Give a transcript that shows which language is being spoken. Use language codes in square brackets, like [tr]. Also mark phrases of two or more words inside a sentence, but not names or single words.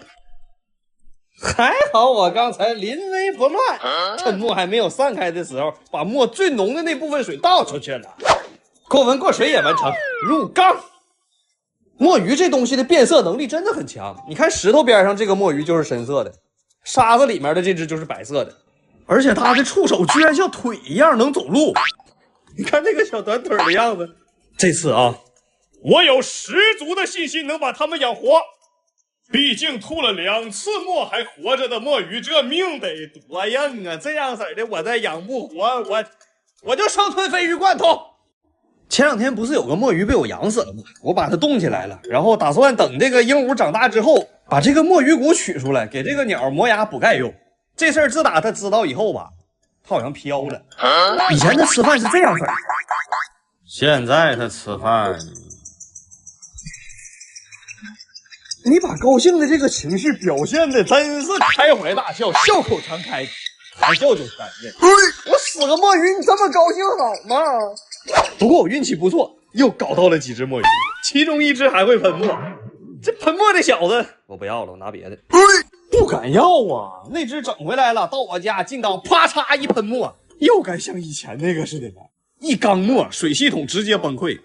[zh] 還好我剛才臨危不亂，趁墨還沒有散開的時候，把墨最濃的那部分水倒出去了。過溫過水也完成，入缸。墨魚這東西的變色能力真的很強，你看石頭邊上這個墨魚就是深色的，沙子裡面的這隻就是白色的，而且它的觸手居然像腿一樣能走路。你看這個小短腿的樣子。這次啊，我有十足的信心能把它們養活。畢竟吐了2次沫還活着的墨魚，這命得多硬啊！這樣式的我再養不活，我就生吞鯡魚罐頭。前2天不是有個墨魚被我養死了嗎？我把它凍起來了，然後打算等這個鸚鵡長大之後，把這個墨魚骨取出來，給這個鳥磨牙補鈣用。這事兒自打它知道以後吧，它好像飄了。以前它吃飯是這樣式的，現在它吃飯。你把高興的這個情緒表現的真是開懷大笑，笑口常開，談笑就全面。我死個墨魚，你這麼高興好嗎？不過我運氣不錯，又搞到了幾隻墨魚，其中一隻還會噴墨。這噴墨的小子，我不要了，我拿別的。不敢要啊，那隻整回來了，到我家進缸，啪嚓一噴墨，又該像以前那個似的了，一缸墨，水系統直接崩潰。